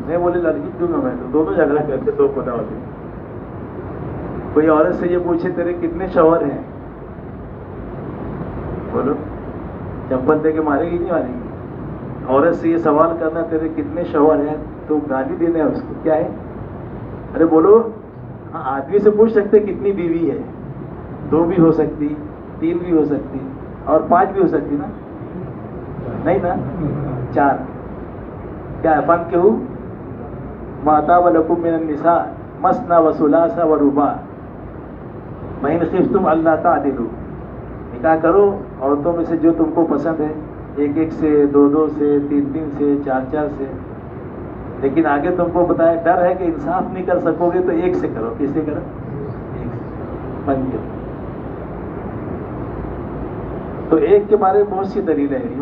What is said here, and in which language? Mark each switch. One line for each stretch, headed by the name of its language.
Urdu: نہیں بولے لڑکی کیوں نہ, میں تو دونوں جھگڑا کرتے, دو خدا ہوتے. کوئی عورت سے یہ پوچھے تیرے کتنے شوہر ہیں, بولو چپل دے کے مارے گی نہیں مارے گی؟ عورت سے یہ سوال کرنا تیرے کتنے شوہر ہیں تو گالی دینا ہے اس کو, کیا ہے؟ ارے بولو. ہاں آدمی سے پوچھ سکتے کتنی بیوی ہے, 2 بھی ہو سکتی, 3 بھی ہو سکتی, اور 5 بھی ہو سکتی نا, نہیں نا 4. کیا ہے فن کیوں؟
Arabic: ما طاب لکم من النساء مثنى وثلاث ورباع فإن خفتم ألا تعدلوا.
Urdu: نکاح کرو عورتوں میں سے جو تم کو پسند ہے, 1 سے, 2 سے, 3 سے, 4 سے. لیکن آگے تم کو بتایا ڈر ہے کہ انصاف نہیں کر سکو گے تو 1 سے کرو. کس سے کرو؟ 1 سے. فن کیوں؟ تو 1 کے بارے میں بہت سی دلیلیں ہیں.